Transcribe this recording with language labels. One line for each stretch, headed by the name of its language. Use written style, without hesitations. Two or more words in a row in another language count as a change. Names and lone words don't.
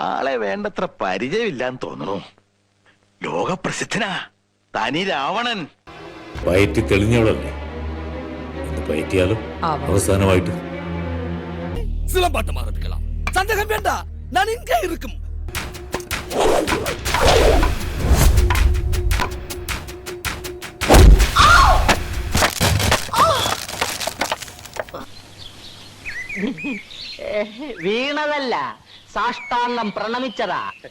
Malayalam: അയാളെ വേണ്ടത്ര പരിചയമില്ലാന്ന് തോന്നുന്നു. ലോകപ്രസിദ്ധനാ തനി രാവണൻ. പയറ്റി തെളിഞ്ഞവളല്ലേ, പയറ്റിയാലും അവസാനമായിട്ട്
Tamil: சிலம்பாட்டம் ஆரம்பிக்கலாம். சந்தேகம் வேண்டாம், நான் இங்கே இருக்கும்.
Malayalam: വീണതല്ല, സാഷ്ടാംഗം പ്രണമിച്ചതാ.